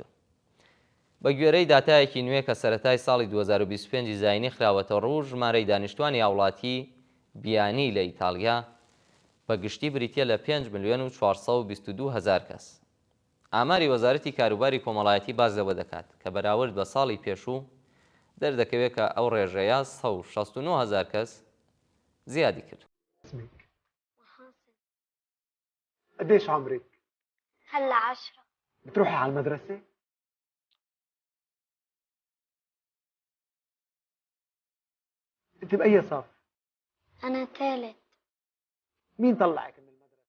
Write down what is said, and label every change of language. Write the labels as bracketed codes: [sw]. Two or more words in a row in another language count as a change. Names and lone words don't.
[ckb] بە گوێرەی داتایەکی نوێ کە سەرەتای ساڵی 2025 زاینی خراوەتە ڕوو، ژمارەی دانیشتوانی هاوڵاتی بیانی لە ئیتاڵیا بە گشتی بریتە لە 5,422,000 کەس. ئاماری وەزارەتی کاروباری کۆمەڵایەتی باز لەوە دەکات کە بەراورد بە ساڵی پێشوو دەردەکەوێت کە ئەو ڕێژەیە 169,000 کەس زیادی کرد. [ar] قديش عمرك؟ هلا 10. بتروحي على المدرسة؟ انت بأي صف؟ أنا ثالث. مين طلعك من المدرسة؟